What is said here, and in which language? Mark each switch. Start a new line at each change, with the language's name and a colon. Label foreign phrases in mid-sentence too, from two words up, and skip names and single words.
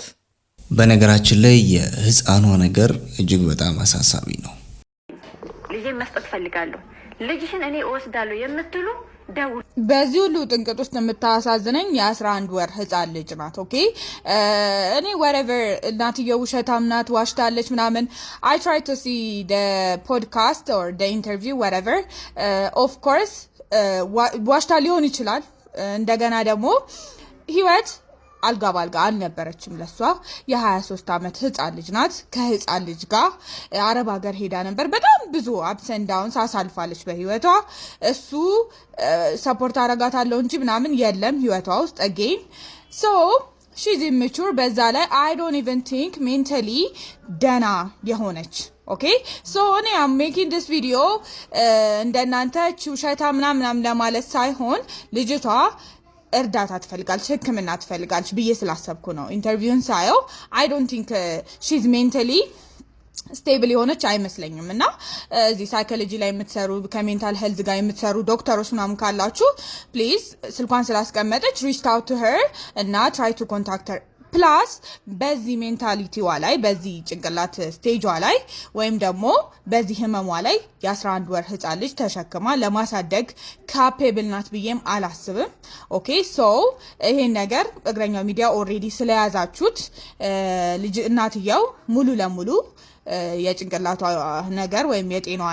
Amharic: በነገራችን ላይ የህፃኗ ነገር እጅግ በጣም አሳሳቢ ነው። ልጄን መስጠት ፈልጋለሁ፣ ልጅሽን እኔ እወስዳለሁ የምትሉ ደውሉ። በዚህ ሁሉ ጥንቅጥ ውስጥ የምታሳዝነኝ የ11 ወር ህፃን ልጅ ናት። ኦኬ እኔ whatever እናትየው ውሸታም ናት፣ ዋሽታለች ምናምን
English: I try to see the podcast or the interview whatever of course
Amharic: ዋሽታ ሊሆን ይችላል። እንደገና ደግሞ ህይወት አልጋ ባልጋ አልነበረችም ለሷ። የ23 ዓመት ህፃን ልጅ ናት። ከህፃን ልጅ ጋር አረብ ሀገር ሄዳ ነበር። በጣም ብዙ
English: ups and downs
Amharic: አሳልፋለች በህይወቷ። እሱ ሰፖርት አረጋታለሁ እንጂ ምናምን የለም ህይወቷ ውስጥ
English: again so she's immature።
Amharic: በዛ ላይ
English: I don't even think
Amharic: mentally ደና የሆነች
English: okay so
Amharic: እኔ
English: am making this video
Amharic: እንደናንተ ውሸታ ምናምን ለማለት ሳይሆን ልጅቷ እርዳታ ትፈልጋለች፣ ህክምና ትፈልጋለች ብዬ ስላሰብኩ ነው ኢንተርቪውን ሳየው።
English: I don't think she's mentally stable
Amharic: የሆነች አይመስለኝም። እና እዚህ ሳይኮሎጂ ላይ የምትሰሩ ከሜንታል ሄልዝ ጋር የምትሰሩ ዶክተሮች ምናምን ካላችሁ ፕሊዝ ስልኳን ስላስቀመጠች
English: reach out to her
Amharic: እና
English: try to contact her
Amharic: ፕላስ በዚህ ሜንታሊቲዋ ላይ በዚህ ጭንቅላት ስቴጇ ላይ ወይም ደግሞ በዚህ ህመሟ ላይ የ11 ወር ህፃን ልጅ ተሸክማ ለማሳደግ ካፔብል ናት ብዬም አላስብም።
English: okay so
Amharic: ይሄን ነገር እግረኛው ሚዲያ ኦልሬዲ ስለያዛችሁት ልጅ እናትየው ሙሉ ለሙሉ የጭንቅላቷ ነገር ወይም የጤናዋ